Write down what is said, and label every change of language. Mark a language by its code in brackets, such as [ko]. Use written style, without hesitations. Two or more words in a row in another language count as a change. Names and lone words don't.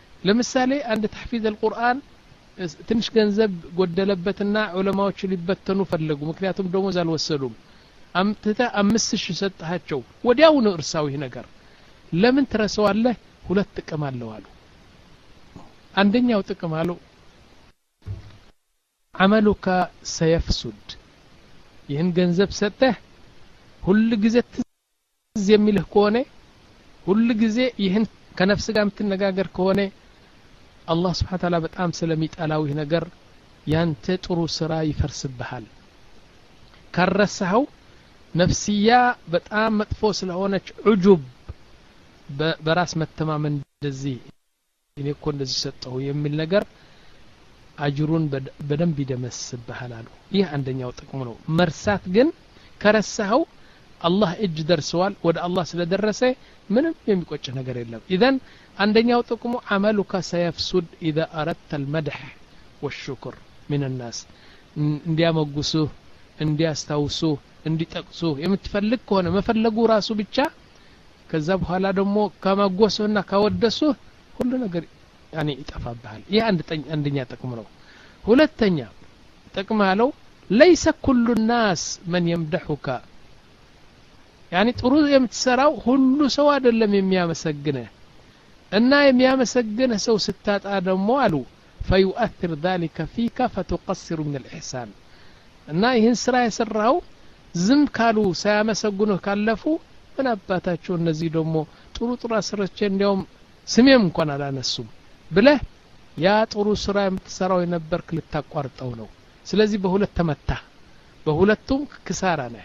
[am] ለምሳሌ አንድ [ar] تحفيظ القرآن [am] ትንሽ ገንዘብ ጎደለበትና ዑለማዎች ሊበተኑ ፈለጉ ምክንያቱም ደሞዝ አልወሰዱም አምጥተ 5000 ሰጣቸው ወዲያው ነው እርሳው ይሄ ነገር ለምን ትረሳዋለህ ሁለት ጥቅም አለው አሉ አንደኛው ጥቅም አለው [ar] عملك سيفسد [am] ይህን ገንዘብ ሰጠህ ሁሉ ጊዜ ትዝ የሚልህ ከሆነ ሁሉ ጊዜ ይህን ከነፍስ ጋር የምትነጋገር ከሆነ አላህ [ar] سبحانه وتعالى [am] በጣም ስለሚጣላው ይህ ነገር ያንተ ጥሩ ስራ ይፈርስብሃል ከረሳው ነፍስያ በጣም መጥፎ ስለሆነች ዑጁብ በራስ መተማመን እንደዚህ እኔ እኮ እንደዚህ ሰጠው የሚል ነገር አጅሩን በደንብ ይደመስብሃል አሉ ይህ አንደኛው ጥቅሙ ነው መርሳት ግን ከረሳው አላህ እጅ ደርሰዋል ወደ አላህ ስለደረሰ ምንም የሚቆጭ ነገር የለም ኢዘን አንደኛው ጥቅሙ [ar] عملك سيفسد اذا اردت المدح والشكر من الناس [am] እንዲያመጉሱ እንዲያስታውሱ እንዲጠቅሱ የምትፈልግ ከሆነ መፈለጉ ራሱ ብቻ ከዛ በኋላ ደግሞ ከመጎሱና ካወደሱ ሁሉ ነገር ያኒ ይጠፋብሃል ይሄ አንደኛ ጥቅም ነው ሁለተኛ ጥቅም አለው [ar] ليس كل الناس من يمدحك [am] ያኒ ጥሩ የምትሰራው ሁሉ ሰው አይደለም የሚያመሰግነህ እና የሚያመሰግነህ ሰው ስታጣ ደግሞ አሉ [ar] فيؤثر ذلك فيك فتقصر من الإحسان [am] እና ይህን ስራ የሰራው ዝም ካሉ ሳያመሰግኑህ ካለፉ ምን አባታቸው እነዚህ ደግሞ ጥሩ አስረቼ እንዲያውም ስሜም እንኳን አላነሱም ብለህ ያ ጥሩ ስራ የምትሰራው የነበርክ ልታቋርጠው ነው ስለዚህ በሁለት ተመታ በሁለቱም ክሳራ ነህ